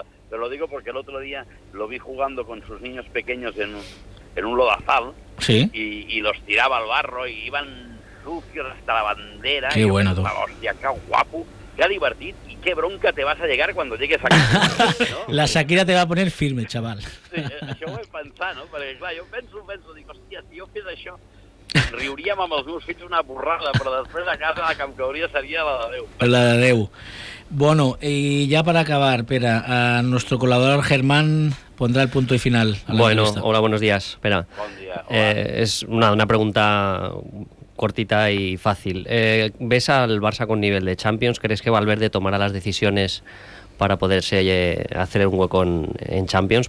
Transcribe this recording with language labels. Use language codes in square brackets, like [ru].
[es] Pero lo digo porque el otro día lo vi jugando con sus niños pequeños en un lodazal. ¿Sí? Y los tiraba al barro y iban sucios hasta la bandera. Qué bueno, tú. Hostia, qué guapo. Qué divertido. ¿Qué bronca te vas a llegar cuando llegues a casa, ¿no? La Shakira te va a poner firme, chaval. [ca] Sí, això ho he pensat, no? Perquè, clar, jo penso, dic, hòstia, si jo fes això, riuríem amb els meus fills una burrada, però després a casa la que em cauria seria la de Déu. La de Déu. [es] Bueno, y ya para acabar, Pera, a nuestro colaborador Germán pondrá el punto y final. Bueno, hola, buenos días, Pera. Buen día, hola. Es una pregunta... cortita y fácil. ¿Ves al Barça con nivel de Champions? ¿Crees que Valverde tomará las decisiones para poderse hacer un hueco en Champions?